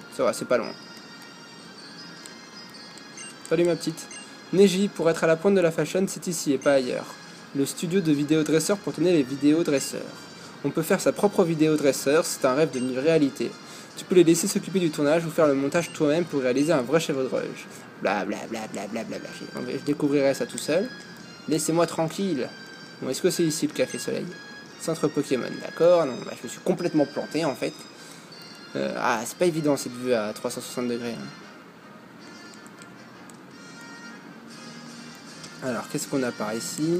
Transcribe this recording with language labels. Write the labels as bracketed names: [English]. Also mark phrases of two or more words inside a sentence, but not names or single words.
[French] Ça va, c'est pas loin. Salut ma petite. Neji, pour être à la pointe de la fashion, c'est ici et pas ailleurs. Le studio de vidéodresseur pour tourner les vidéodresseurs. On peut faire sa propre vidéodresseur, c'est un rêve devenu réalité. Tu peux les laisser s'occuper du tournage ou faire le montage toi-même pour réaliser un vrai chèvreauge. Bla bla bla bla bla bla bla. Je découvrirai ça tout seul. Laissez-moi tranquille. Bon, est-ce que c'est ici le Café Soleil? Centre Pokémon, d'accord. Non, bah, je me suis complètement planté en fait. Ah, c'est pas évident cette vue à 360 degrés. Hein. Alors, qu'est-ce qu'on a par ici?